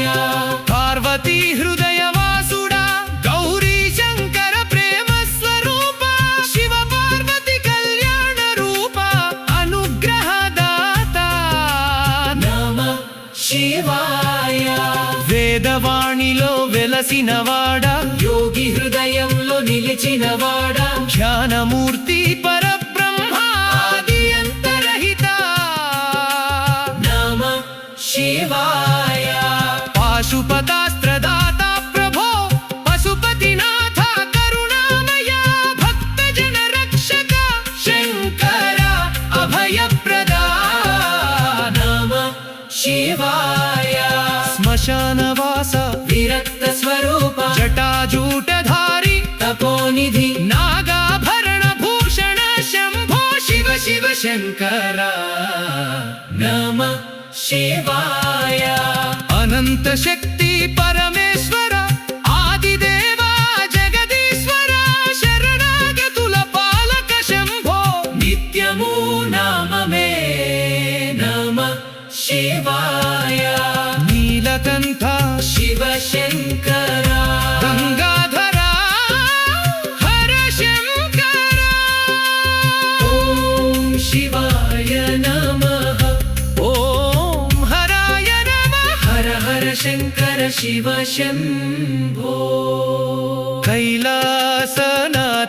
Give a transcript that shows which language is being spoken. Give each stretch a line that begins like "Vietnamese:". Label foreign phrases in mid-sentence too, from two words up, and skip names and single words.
Telugu: పార్వతీ హృదయ వాసుడా గౌరీ శంకర ప్రేమ స్వరూప శివ పార్వతీ కల్యాణ రూప అనుగ్రహ దాత
Sanskrit: नमः शिवाय
Telugu: వేదవాణిలో వెలసినవాడా యోగి హృదయంలో నిలిచినవాడా ధ్యానమూర్తి పరబ్రహ్మ ఆది అంతరహిత
Sanskrit: नमः शिवाय
Telugu: పాశుపతాస్త్రదాత ప్రభో పశుపతినాథ కరుణామయ భక్తజన రక్షక शङ्कर అభయప్రదా
Sanskrit: नमः शिवाय
Telugu: శ్మశానవాస విరక్త స్వరూప జటాజూటధారి तपोनिधि నాగాభరణ భూషణ శంభో శివ శివ శంకర
Sanskrit: नमः शिवाय
Telugu: అనంత శక్తి పరమేశ్వర ఆదిదేవ జగదీశ్వర శరణాగతుల పాలక శంభో నిత్యము నామ మే
Sanskrit: नमः शिवाय
Telugu: నీలకంఠ शिव शङ्कर గంగాధర హర శంకర
Sanskrit: ॐ शिवाय नमः ఓం హరాయ నమః हर हर शङ्कर शिव शम्भो
Telugu: కైలాసనా